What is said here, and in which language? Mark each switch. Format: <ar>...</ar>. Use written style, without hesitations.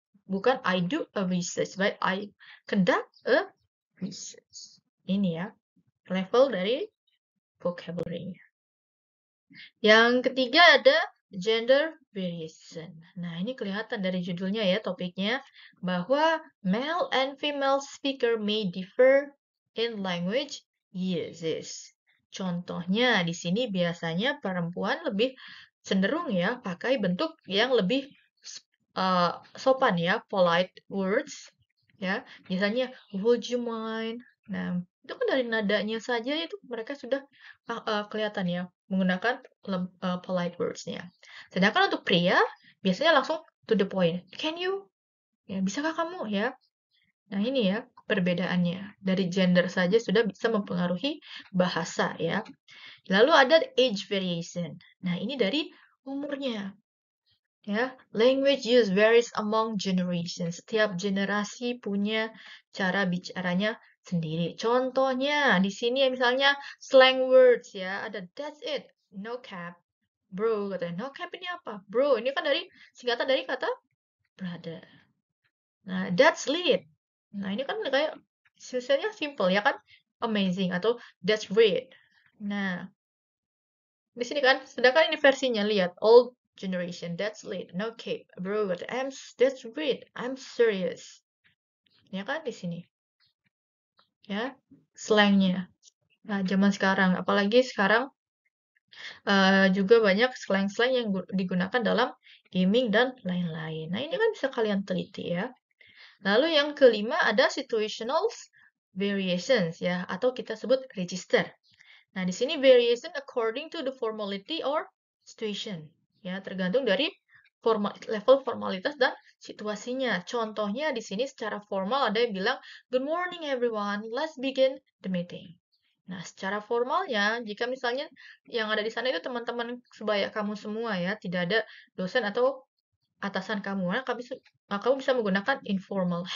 <id>Bukan</id> <en>I do a research, but I conduct a research.</en> <id>Ini ya, level dari vocabulary. Yang ketiga ada gender variation. Nah, ini kelihatan dari judulnya ya, topiknya, bahwa</id> <en>male and female speaker may differ in language uses.</en> <id>Contohnya, di sini biasanya perempuan lebih cenderung ya, pakai bentuk yang lebih sopan ya, polite words. Ya, biasanya,</id> <en>would you mind?</en> <id>Nah, itu kan dari nadanya saja itu mereka sudah kelihatan ya menggunakan polite words-nya. Sedangkan untuk pria biasanya langsung</id> <en>to the point. Can you?</en> <id>Ya, bisakah kamu ya? Nah, ini ya perbedaannya. Dari gender saja sudah bisa mempengaruhi bahasa ya. Lalu ada age variation. Nah, ini dari umurnya.</id> <en>Ya, language use varies among generations.</en> <id>Setiap generasi punya cara bicaranya sendiri. Contohnya di sini misalnya slang words ya, ada</id> <en>that's it, no cap, bro</en> <id>katanya. No cap ini apa? Bro, ini kan dari singkatan dari kata brother. Nah,</id> <en>that's lit.</en> <id>Nah, ini kan kayak sebenarnya simple ya kan? Amazing atau</id> <en>that's great.</en> <id>Nah, di sini kan, sedangkan ini versinya, lihat.</id> <en>Old generation, that's lit. No cape, bro. That's great. I'm serious.</en> <id>Ya kan, di sini. Ya, slangnya. Nah, zaman sekarang. Apalagi sekarang juga banyak slang-slang yang digunakan dalam gaming dan lain-lain. Nah, ini kan bisa kalian teliti ya. Lalu yang kelima ada situational variations ya, atau kita sebut register. Nah, di sini</id> <en>variation according to the formality or situation.</en> <id>Ya, tergantung dari level formalitas dan situasinya. Contohnya di sini secara formal ada yang bilang,</id> <en>"Good morning everyone, let's begin the meeting."</en> <id>Nah, secara formalnya, jika misalnya yang ada di sana itu teman-teman sebaya kamu semua ya, tidak ada dosen atau atasan kamu, nah, kamu bisa menggunakan informal.</id>